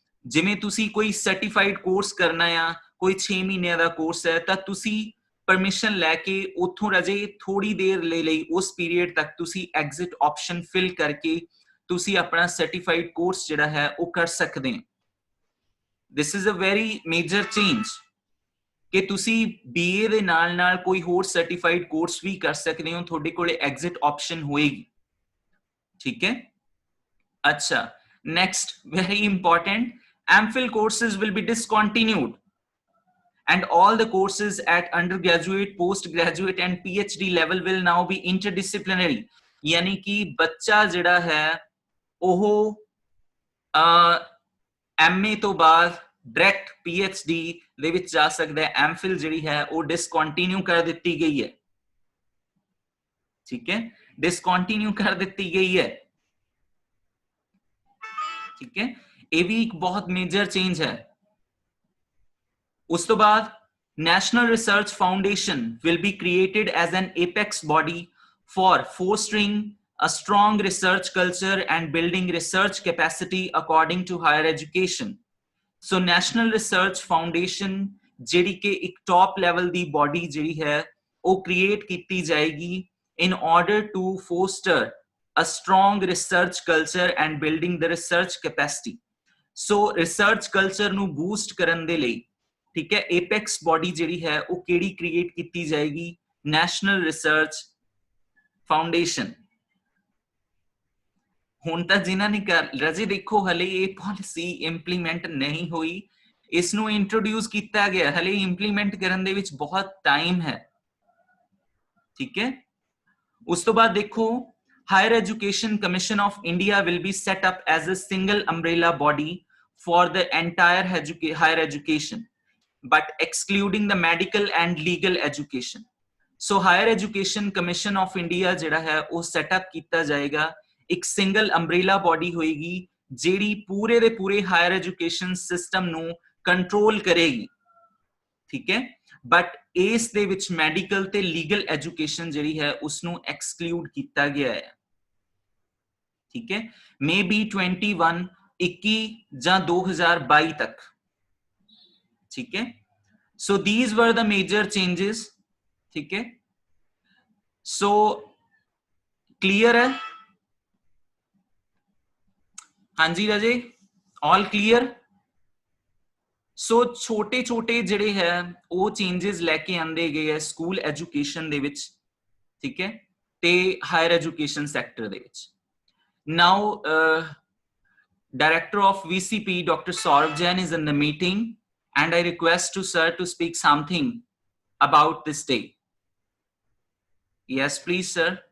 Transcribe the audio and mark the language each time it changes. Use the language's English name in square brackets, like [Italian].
[Punjabi] ਜਿਵੇਂ ਤੁਸੀਂ ਕੋਈ ਸਰਟੀਫਾਈਡ ਕੋਰਸ ਕਰਨਾ ਆ, ਕੋਈ 6 ਮਹੀਨਿਆਂ ਦਾ ਕੋਰਸ ਹੈ, ਤਾਂ ਤੁਸੀਂ ਪਰਮਿਸ਼ਨ ਲੈ ਕੇ ਉੱਥੋਂ ਰਜੇ ਥੋੜੀ ਦੇਰ ਲਈ ਉਸ ਪੀਰੀਅਡ ਤੱਕ ਤੁਸੀਂ ਐਗਜ਼ਿਟ ਆਪਸ਼ਨ ਫਿਲ ਕਰਕੇ ਤੁਸੀਂ ਆਪਣਾ ਸਰਟੀਫਾਈਡ ਕੋਰਸ ਜਿਹੜਾ ਹੈ ਉਹ ਕਰ ਸਕਦੇ ਹੋ। [English] this is a very major change [Punjabi] ਕਿ ਤੁਸੀਂ BA ਦੇ ਨਾਲ ਨਾਲ ਕੋਈ ਹੋਰ ਸਰਟੀਫਾਈਡ ਕੋਰਸ ਵੀ ਕਰ ਸਕਦੇ ਹੋ, ਤੁਹਾਡੇ ਕੋਲੇ ਐਗਜ਼ਿਟ ਆਪਸ਼ਨ ਹੋਏਗੀ, ਠੀਕ ਹੈ। [English] ਅੱਛਾ, next very important, MPhil courses will be discontinued and all the courses at undergraduate, postgraduate and PhD level will now be interdisciplinary। [Punjabi] यानी कि बच्चा जिहड़ा है ਉਹ MA ਤੋਂ ਬਾਅਦ डायरेक्ट PhD ਦੇ ਵਿੱਚ ਜਾ ਸਕਦਾ ਹੈ। MPhil ਜਿਹੜੀ ਹੈ ਉਹ ਡਿਸਕੰਟੀਨਿਊ ਕਰ ਦਿੱਤੀ ਗਈ ਹੈ, ਠੀਕ ਹੈ, ਡਿਸਕੰਟੀਨਿਊ ਕਰ ਦਿੱਤੀ ਗਈ ਹੈ, ठीक है। ਇਹ ਵੀ ਇੱਕ ਬਹੁਤ ਮੇਜਰ ਚੇਂਜ ਹੈ। ਉਸ ਤੋਂ ਬਾਅਦ [English] National Research Foundation will be created as an apex body for fostering a strong research culture and building research capacity according to higher education। So National Research Foundation [Punjabi] ਜਿਹੜੀ ਕਿ ਇੱਕ [English] top level ਦੀ body [Punjabi] ਜਿਹੜੀ ਹੈ ਉਹ [English] create [Punjabi] ਕੀਤੀ ਜਾਏਗੀ [English] in order to foster a strong research culture and building the research capacity। So research culture [Punjabi] ਨੂੰ boost ਕਰਨ ਦੇ ਲਈ, ਠੀਕ ਹੈ, [English] apex body [Punjabi] ਜਿਹੜੀ ਹੈ ਉਹ ਕਿਹੜੀ create ਕੀਤੀ ਜਾਏਗੀ, National Research Foundation। ਹੁਣ ਤਾਂ ਜਿਨ੍ਹਾਂ ਨੇ ਰਜੇ ਦੇਖੋ ਹਲੇ ਇਹ ਪਾਲਿਸੀ ਇੰਪਲੀਮੈਂਟ ਨਹੀਂ ਹੋਈ, ਇਸ ਨੂੰ ਇੰਟਰੋਡਿਊਸ ਕੀਤਾ ਗਿਆ, ਹਲੇ ਇੰਪਲੀਮੈਂਟ ਕਰਨ ਦੇ ਵਿੱਚ ਬਹੁਤ ਟਾਈਮ ਹੈ, ਠੀਕ ਹੈ। ਉਸ ਤੋਂ ਬਾਅਦ ਦੇਖੋ [English] Higher Education Commission of India will be set up as a single umbrella body for the entire higher education, but excluding the medical and legal education। [Punjabi] So Higher Education Commission of India ਜਿਹੜਾ ਹੈ ਉਹ [English] set up [Punjabi] ਕੀਤਾ ਜਾਏਗਾ, ਇੱਕ single umbrella body ਹੋਏਗੀ ਜਿਹੜੀ ਪੂਰੇ ਦੇ ਪੂਰੇ ਹਾਇਰ ਐਜੂਕੇਸ਼ਨ ਸਿਸਟਮ ਨੂੰ ਕੰਟਰੋਲ ਕਰੇਗੀ, ਠੀਕ ਹੈ। ਬਟ ਇਸ ਦੇ ਵਿੱਚ ਮੈਡੀਕਲ ਤੇ ਲੀਗਲ ਐਜੂਕੇਸ਼ਨ ਜਿਹੜੀ ਹੈ ਉਸ ਨੂੰ ਐਕਸਕਲੂਡ ਕੀਤਾ ਗਿਆ ਹੈ, ਠੀਕ ਹੈ। [English] maybe [Punjabi] 21 ਜਾਂ 2022 ਤੱਕ, ਠੀਕ ਹੈ। [English] so these were the major changes, [Hindi] ठीक है। सो क्लियर है? हाँ जी राजे, ऑल क्लियर। सो छोटे छोटे [Punjabi] ਜਿਹੜੇ ਹੈ ਉਹ ਚੇਂजेस ਲੈ ਕੇ ਆਂਦੇ ਗਏ ਹੈ ਸਕੂਲ ਐਜੂਕੇਸ਼ਨ ਦੇ ਵਿੱਚ, ਠੀਕ ਹੈ, ਤੇ ਹਾਇਰ ਐਜੂਕੇਸ਼ਨ ਸੈਕਟਰ ਦੇ ਵਿੱਚ। [English] Now Director of VCP Dr. Saurav Jain is in the meeting and I request to sir to speak something about this day। Yes, please, sir.